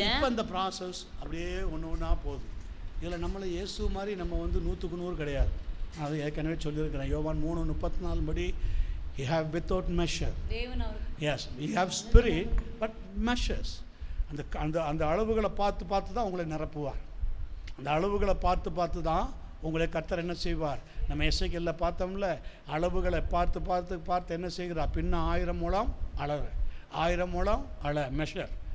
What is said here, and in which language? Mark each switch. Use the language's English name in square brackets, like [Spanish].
[Tamil] இப்போ இந்த ப்ராசஸ் அப்படியே ஒன்று ஒன்றா போகுது. இதில் நம்மளை இயேசு மாதிரி நம்ம 100க்கு 100 கிடையாது. அது ஏற்கனவே சொல்லியிருக்கிறேன். யோவான் 3:34 படி [English] he have without measure. Yes, we have spirit but measures. [Tamil] அந்த அளவுகளை பார்த்து தான் உங்களை நிரப்புவார். அந்த அளவுகளை பார்த்து தான் உங்களை கர்த்தர் என்ன செய்வார். நம்ம எசேக்கியேல்ல பார்த்தோம்ல, அளவுகளை பார்த்து என்ன செய்கிறார். பின்ன 1000 முழம் அள, 1000 முழம் அள, மெஷர்.